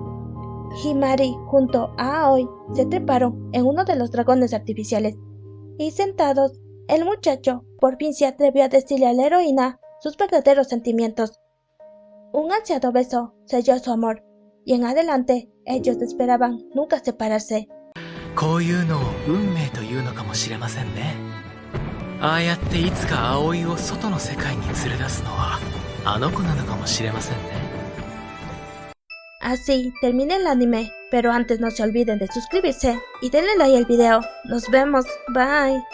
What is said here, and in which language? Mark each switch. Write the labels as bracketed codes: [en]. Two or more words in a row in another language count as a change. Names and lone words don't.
[es] Himari junto a Aoi se treparon en uno de los dragones artificiales, y sentados, el muchacho por fin se atrevió a decirle a la heroína sus verdaderos sentimientos. Un ansiado beso selló su amor, y en adelante ellos esperaban nunca separarse. [ja] こういうのを運命というのかもしれませんね。ああやっていつか葵を外の世界に連れ出すのはあの子なのかもしれませんね。 [es] Así termina el anime, pero antes no se olviden de suscribirse y denle like al video. Nos vemos, bye.